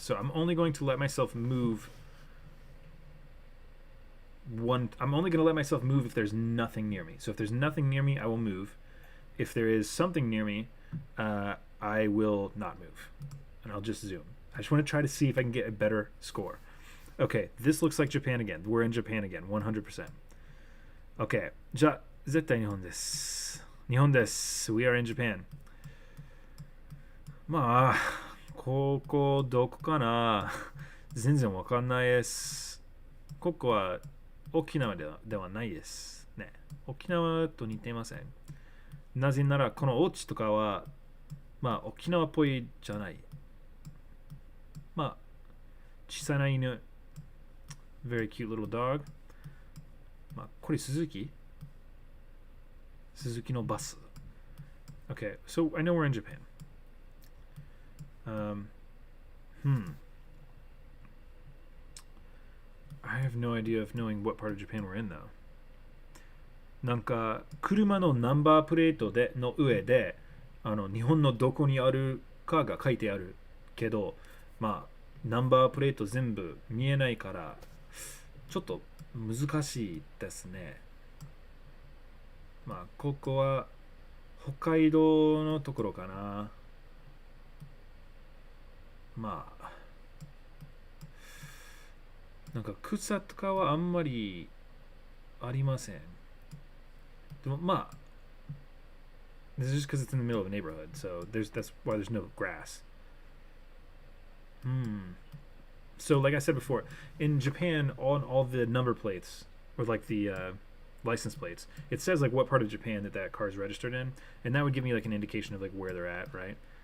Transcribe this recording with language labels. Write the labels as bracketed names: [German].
[English] So I'm only going to let myself move I'm only going to let myself move if there's nothing near me. So if there's nothing near me, I will move. If there is something near me, I will not move. And I'll just zoom. I just want to try to see if I can get a better score. Okay, this looks like Japan again. We're in Japan again, 100%. [Japanese] Okay, じゃあ、絶対日本です。日本です。 [English] We are in Japan. [Japanese] まあ、ここどこかな全然わかんないです。ここは沖縄ではないですね。沖縄と似ていません。なぜならこのオチとかはまあ沖縄っぽいじゃない。まあ小さな犬 [English] very cute little dog。 [Japanese] まあこれ鈴木のバス。 [English] Okay, so I know we're in Japan. I have no idea of knowing what part of Japan we're in though. [Japanese] なんか車のナンバープレートの上で日本のどこにあるかが書いてあるけど、まあナンバープレート全部見えないからちょっと難しいですね。まあここは北海道のところかな。まあなんか草とかはあんまりありません。でもまあ [English] this is just because it's in the middle of a neighborhood, so that's why there's no grass. So like I said before, in Japan, on all the number plates or like the license plates, it says like what part of Japan that car is registered in, and that would give me like an indication of like where they're at, right?